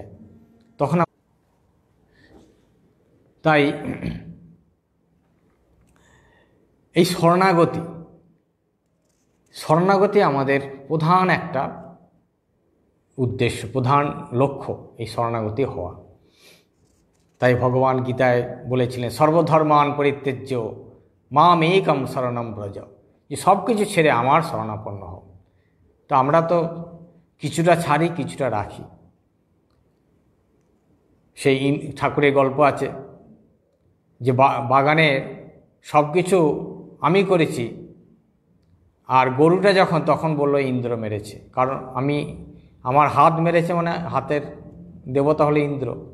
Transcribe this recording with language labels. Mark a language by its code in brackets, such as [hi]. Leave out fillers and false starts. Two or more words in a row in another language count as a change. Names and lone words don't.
[bn] তখন তাই এই শরণাগতি আমাদের প্রধান একটা উদ্দেশ্য, প্রধান লক্ষ্য এই শরণাগতি হওয়া। তাই ভগবান গীতায় বলেছিলেন, [sa] সর্বধর্মান পরিত্যজ্য মাম একম শরণম ব্রজ, [bn] যে সব কিছু ছেড়ে আমার শরণাপন্ন হও। তো আমরা তো কিছুটা ছাড়ি, কিছুটা রাখি। সেই ঠাকুরের গল্প আছে যে বাগানে সব কিছু আমি করেছি, আর গরুটা তখন বলল ইন্দ্র মেরেছে, কারণ আমার হাত মেরেছে, মানে হাতের দেবতা হলো ইন্দ্র।